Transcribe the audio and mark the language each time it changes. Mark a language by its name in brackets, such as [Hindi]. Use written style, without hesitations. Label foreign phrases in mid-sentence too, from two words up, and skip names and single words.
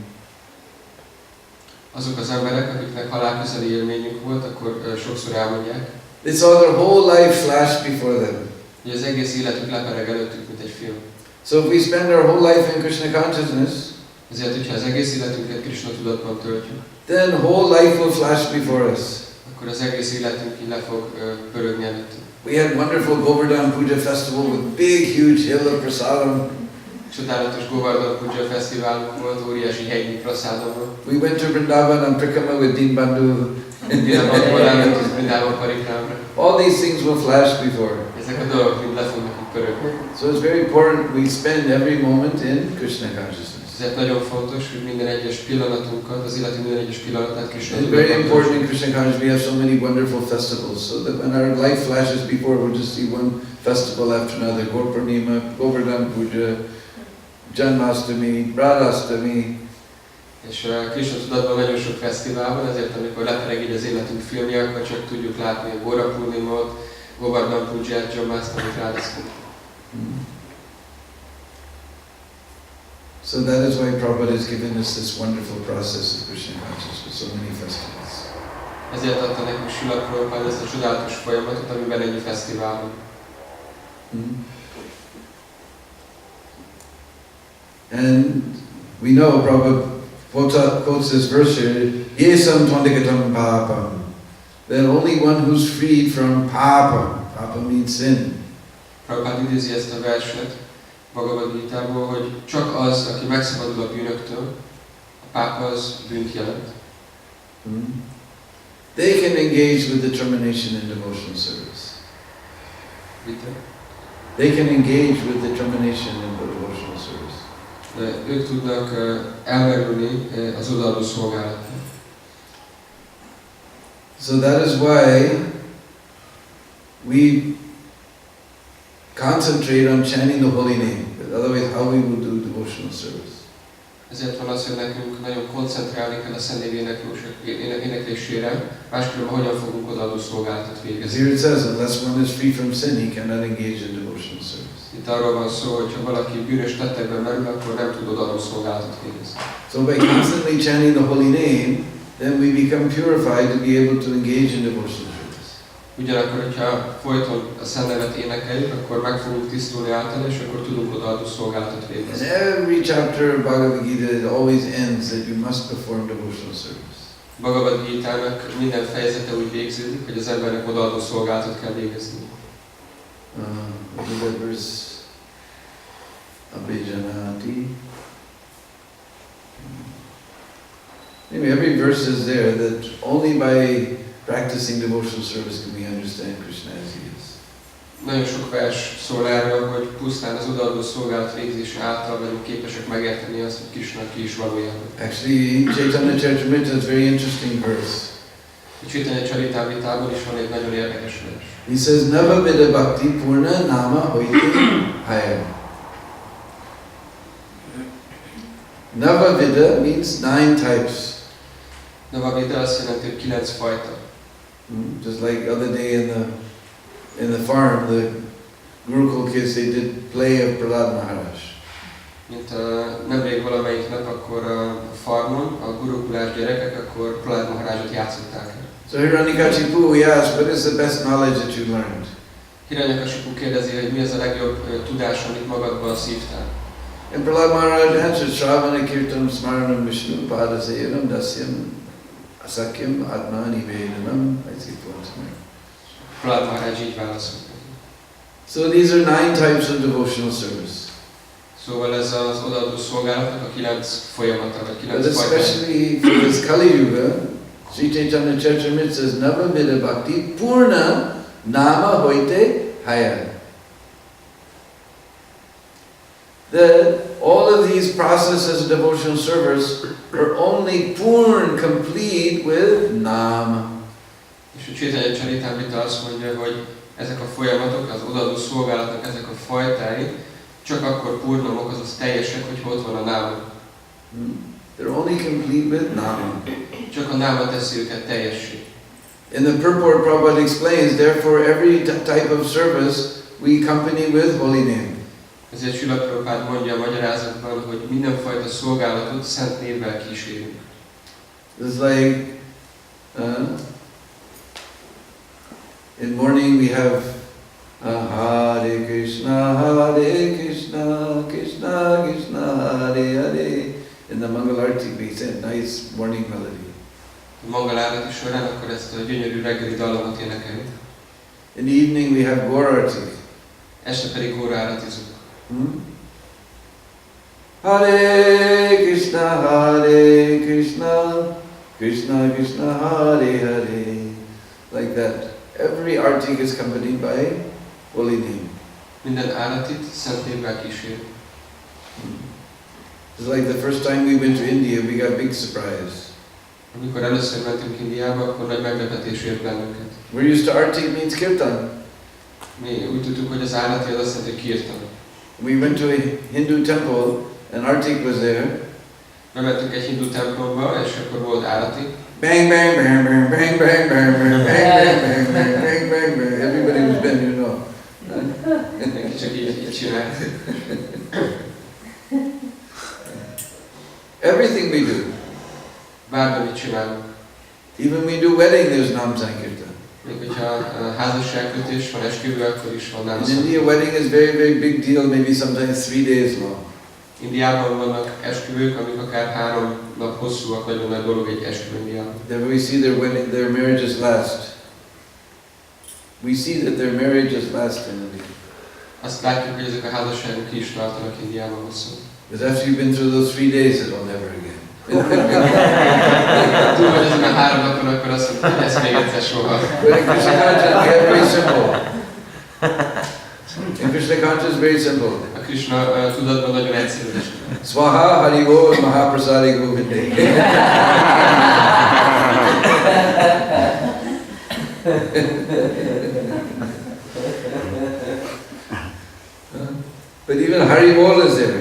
[Hungarian] Azok az emberek, akiknek halálközeli élményük volt, akkor sokszor elmondják, [English] they saw their whole life flash before them. [Hungarian] hogy az egész életük lepereg előttük, mint egy film. [English] So if we spend our whole life in Krishna consciousness, [Hungarian] Ezért, hogyha az egész életünket Krisna tudatban töltjük, [English] then whole life will flash before us. [Hungarian] akkor az egész életünk így le fog pörögni előttünk. [English] We had wonderful Govardhan Puja festival with big, huge hill of prasadam. [Hungarian] Csodálatos Govardhan Puja fesztiválunk volt, óriási helyi prasádon volt. [English] We went to Vrindavan and Prikrama with Dina Bandhu. [Hungarian] Dinában elmentünk Brindában parikrámra. [English] All these things will flash before. [Hungarian] Ezek a dolgok mind le fognak így pörögni. [English] So it's very important we spend every moment in Krishna consciousness. [Hungarian] Ezért nagyon fontos, hogy minden egyes pillanatunkat, az életünk minden egyes pillanatát Krisna [English] It's very important in Krishna consciousness we have so many wonderful festivals, so that when our life flashes before, we'll just see one festival after another. Gaur Purnima, Govardhan Puja, Janmashtami, Radhastami. [Hungarian] És Krisna tudatban nagyon sok fesztivál van, ezért amikor lepereg így az életünk filmje, akkor csak tudjuk látni a Gaur Purnimát, Govardhan Puját, Janmashtami, Radhastami. [English] So that is why Prabhupada has given us this wonderful process of Krishna consciousness with so many festivals. [Hungarian] Ezért adta nekünk Srila Prabhupada ezt a csodálatos folyamatot, amiben ennyi fesztivál van. [English] And we know Prabhupada quotes this verse here, [Sanskrit] Yesam Tvandikatam Papam, [English] that only one who's freed from Papa, Papa means sin, [Hungarian] Prabhupada idézi ezt a verset Bhagavad Gítából, hogy csak az, aki megszabadul a bűnöktől, a pápa az bűnt jelent. [English] they can engage with determination in devotional service. They can engage with determination in devotional service. [Hungarian] De ők tudnak elmerülni az odaadó szolgálatban. [English] So that is why we concentrate on chanting the holy name. Otherwise, how we will do devotional service? [Hungarian] Ezért van az, hogy nekünk nagyon koncentrálni kell a Szent Név éneklésére, máskülönben hogyan fogunk odaadó szolgálatot végezni. [English] Here it says, unless one is free from sin, he cannot engage in devotional service. [Hungarian] Itt arról van szó, hogy ha valaki bűnös tettekben merül, akkor nem tud odaadó szolgálatot végezni. [English] So by constantly chanting the holy name, then we become purified to be able to engage in devotional service. [Hungarian] Ugyanakkor, hogyha folyton a Szent Nevet énekeljük, akkor meg fogunk tisztulni által, és akkor tudunk odaadó szolgálatot [English] In [Hungarian] végezni. [English] every chapter of Bhagavad Gita, it always ends that you must perform devotional service. [Hungarian] Bhagavad Gítának minden fejezete úgy végződik, hogy az embernek odaadó szolgálatot kell végezni. [English] What is that verse? Abhijanati. Anyway, every verse is there that only by practicing devotional service can we understand Krishna as he is. [Hungarian] nagyon sok vers szól erről, hogy pusztán az odaadó szolgálat végzése által vagyunk képesek megérteni azt, hogy Krisna ki is valójában. [English] Actually, Chaitanya Charitamrita is a very interesting verse. [Hungarian] A Chaitanya Charitamritában is van egy nagyon érdekes vers. [English] He says, [Bangla] Nava Vida Bhakti Purna Nama Hoiti Hare. [Sanskrit] Nava Vida [English] means 9 types. [Sanskrit] Nava Vida [Hungarian] azt jelenti, hogy 9 fajta. [English] Just like the other day in the farm, the Gurukul kids, they did play of Prahlad Maharaj. [Hungarian] Mint nemrég valamelyik nap, akkor a farmon, a gurukulás gyerekek, akkor Prahlad Maharajot játszották el. [English] So Hiranyakashipu, he asked, what is the best knowledge that you learned? [Hungarian] Hiranyakashipu kérdezi, hogy mi az a legjobb tudás, amit magadban szívtál. [English] And Prahlad Maharaj answered, [Sanskrit] Shravana Kirtam Smaranam Vishnu Padasayanam Dasyam Asakyam Atmani Vedanam. [English] I see once more. [Hungarian] Prahlad Maharaj így válaszolt. [English] So these are 9 types of devotional service. [Hungarian] Szóval ez az odaadó szolgálatnak a 9 folyamata, vagy 9 [English] But [Hungarian] fajta. [English] especially for this Kali Yuga, Sri Chaitanya Charitamrita says, [Bangla] Nava Vida Bhakti Purna Nama Hoite Haya. [English] That all of these processes of devotional service are only purn, complete with Nama. [Hungarian] És a Chaitanya Charitamrita azt mondja, hogy ezek a folyamatok, az odaadó szolgálatnak ezek a fajtái csak akkor purnamok, azaz teljesek, hogy ott van a náma. [English] They're only complete with Nama. [Hungarian] Csak a náma teszi őket teljessé. [English] In the purport, Prabhupada explains, therefore every type of service we accompany with holy name. [Hungarian] Ezért Srila Prabhupád mondja a magyarázatban, hogy mindenfajta szolgálatot szent névvel kísérünk. [English] It's like in morning we have [Sanskrit] Hare Krishna, Krishna Krishna, Hare Hare. [English] In the Mangalarti we say nice morning melody. [Hungarian] A mangalárati során akkor ezt a gyönyörű reggeli dallamot énekeljük. [English] In the evening we have Gaurarti. [Hungarian] Este pedig góraáratizunk. [Sanskrit] Hare Krishna, Krishna Krishna, Hare Hare. [English] Like that. Every artik is accompanied by holy name. [Hungarian] Minden áratit szent névvel kísérünk. [English] It's like the first time we went to India, we got a big surprise. [Hungarian] Amikor először mentünk Indiába, akkor nagy meglepetés ért bennünket. [English] We're used to artik means kirtan. [Hungarian] Mi úgy tudtuk, hogy az árati az azt jelenti, hogy kirtan. [English] We went to a Hindu temple and artik was there. [Hungarian] Bementünk egy hindu templomba, és akkor volt árati. [English] Bang bang bang bang bang bang bang bang bang bang bang bang bang bang. Everybody was bent, you know. [Hungarian] Mindenki csak így csinált. [English] Everything we do. [Hungarian] Bármit csinálunk. [English] Even we do wedding, there's Nam Sankirtan. [Hungarian] Még hogyha házasságkötés van, esküvő, akkor is van [English] In India, wedding is very, very big deal, maybe sometimes 3 days long. [Hungarian] Indiában vannak esküvők, amik akár 3 nap hosszúak, nagyon nagy dolog egy esküvő Indiában. [English] Then we see their marriages last. We see that their marriages last in India. [Hungarian] Azt látjuk, hogy ezek a házasságok ki is tartanak Indiában hosszú. [English] Because after you've been through those 3 days, it'll never again. [Hungarian] Túl vagy ezen a 3 napon, akkor azt mondjuk, hogy ez még egyszer soha. [English] But in Krishna consciousness, we are very simple. In Krishna consciousness, very simple. [Hungarian] A Krishna tudatban nagyon egyszerű. [Bangla] Swaha Haribo Mahaprasadi Govinde. [English] But even Haribol is there.